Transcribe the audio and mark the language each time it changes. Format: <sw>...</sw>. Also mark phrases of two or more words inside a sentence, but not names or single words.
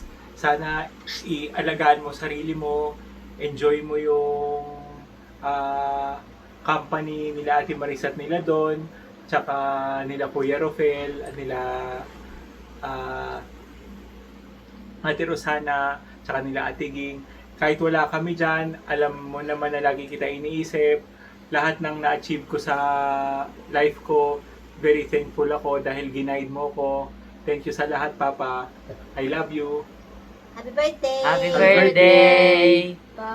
<tl>Sana ialagaan mo sarili mo, enjoy mo yung company nila Ate Marisa at nila Don, tsaka nila Kuya Rofel, at nila Ate Rosana, tsaka nila Ate Ging. Kahit wala kami dyan, alam mo naman na lagi kita iniisip. Lahat ng na-achieve ko sa life ko,</tl> <en>very thankful</en> <tl>ako dahil ginaid mo ko.</tl> <en>Thank you</en> <tl>sa lahat,</tl> <en>Papa. I love you. Happy birthday! Happy birthday!</en>